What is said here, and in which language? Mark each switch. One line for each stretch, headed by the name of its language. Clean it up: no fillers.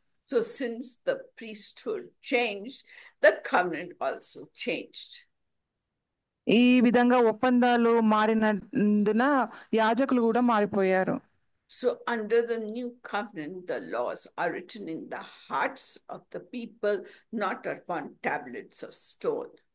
English: So since the priesthood changed, the covenant also changed.
Telugu: ఈ విధంగా ఒప్పందాలు మారినందున యాజకులు కూడా మారిపోయారు.
English: So under the new covenant, the laws are written in the hearts of the people, not upon tablets of stone.